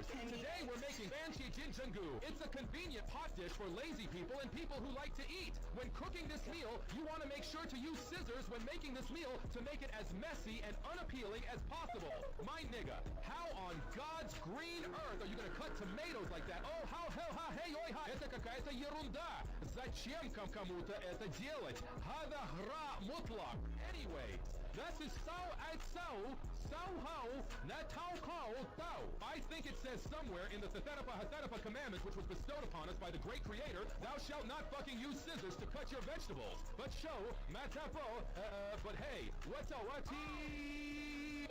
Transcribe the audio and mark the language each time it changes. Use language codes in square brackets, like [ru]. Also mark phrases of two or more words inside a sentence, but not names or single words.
[en] Today we're making Banqi Jinzhengu. It's a convenient pot dish for lazy people and people who like to eat. When cooking this meal, you want to make sure to use scissors when making this meal to make it as messy and unappealing as possible. My nigga, how on God's green earth are you going to cut tomatoes like that? Oh, how hell, ha, hey, oi, ha, [ru] это какая-то ерунда. Зачем кому-то это делать? [ar] هذا خرا مطلق. [en] Anyway, this is I think it says somewhere in the Thathapa commandments which was bestowed upon us by the great creator, thou shalt not fucking use scissors to cut your vegetables. But show, matapo, but hey, what's a wati?